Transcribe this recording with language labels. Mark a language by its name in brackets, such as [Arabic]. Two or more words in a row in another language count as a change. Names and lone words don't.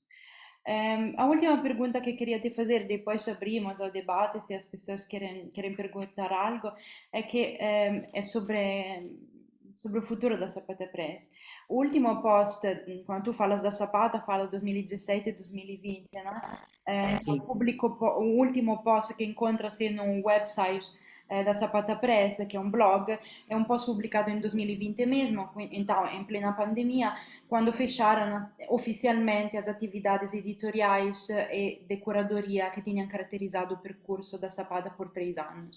[Portuguese] A última pergunta que queria te fazer, depois abrimos ao debate, se as pessoas querem perguntar algo, é que é sobre o futuro da Zapata Press. O último post, quando tu falas da Zapata, falas 2017 e 2020, né? Sim, O último post che incontra-se num website da Zapata Press, que é um blog, é um post publicado em 2020 mesmo, então em plena pandemia, quando fecharam oficialmente as atividades editoriais e de curadoria que tinham caracterizado o percurso da Zapata por 3 anos.